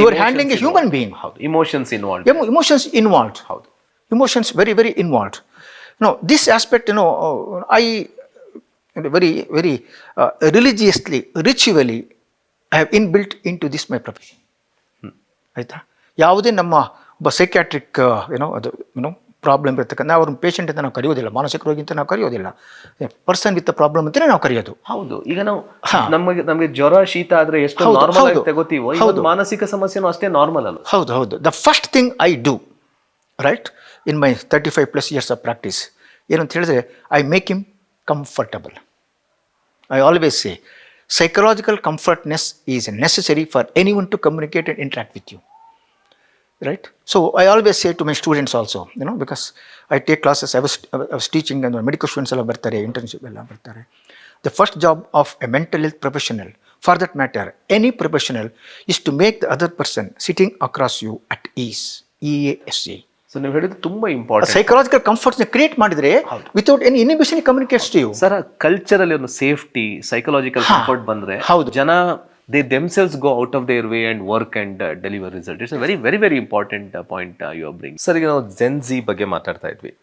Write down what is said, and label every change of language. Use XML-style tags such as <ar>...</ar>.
<en>you are handling a human being. Emotions involved. Emotions involved. Emotions very, very involved. No, this aspect, I very, very religiously, ritually, I have inbuilt into this my profession.</en> <kn>ಆಯಿತಾ? ಯಾವುದೇ ನಮ್ಮ ಒಬ್ಬ psychiatric ಅದು problem ಇರ್ತಕ್ಕಂಥ ನಾವು ಅವ್ರನ್ನ patient ಅಂತ ನಾವು ಕರೆಯೋದಿಲ್ಲ, ಮಾನಸಿಕ ರೋಗಿ ಅಂತ ನಾವು ಕರೆಯೋದಿಲ್ಲ,</kn> <en>person with problem</en> <kn>ಅಂತಲೇ ನಾವು ಕರೆಯೋದು. ಹೌದು, ಈಗ ನಾವು ನಮಗೆ ಜ್ವರ ಶೀತ ಆದ್ರೆ ಎಷ್ಟು ನಾರ್ಮಲ್ ಆಗಿ ತಗೋತೀವೋ, ಇವತ್ತು ಮಾನಸಿಕ ಸಮಸ್ಯೆನೂ ಅಷ್ಟೇ ನಾರ್ಮಲ್ ಅಲ್ಲ. ಹೌದು.</kn> <en>the first thing I do, right, in my 35+ years of practice,</en> <kn>ಏನು ಅಂತ ಹೇಳಿದ್ರೆ,</kn> <en>I make him comfortable. I always say psychological comfortness is necessary for anyone to communicate and interact with you, right? So I always say to my students also, because I take classes, I was teaching and medical students</en> <kn>ಎಲ್ಲ ಬರ್ತಾರೆ,</kn> <en>internship ಎಲ್ಲ ಬರ್ತಾರೆ. The first job of a mental health professional, for that matter any professional, is to make the other person sitting across you at ease. EASA.</en> <kn>So ನೀವು ಹೇಳಿದ್ದು ತುಂಬಾ important.</kn> <en>Psychological comforts create ಮಾಡಿದ್ರೆ without any inhibition communicates to you.</en> <kn>Sir, ಕಲ್ಚರಲ್ಲಿ ಒಂದು safety, psychological comfort ಬಂದ್ರೆ ಜನ</kn> <en>they themselves go out of their way and work and deliver result. It's a very, very, very important point you are bringing.</en> <kn>Sir, ಈಗ ನಾವು Gen Z ಬಗ್ಗೆ ಮಾತಾಡ್ತಾ ಇದ್ವಿ.</kn>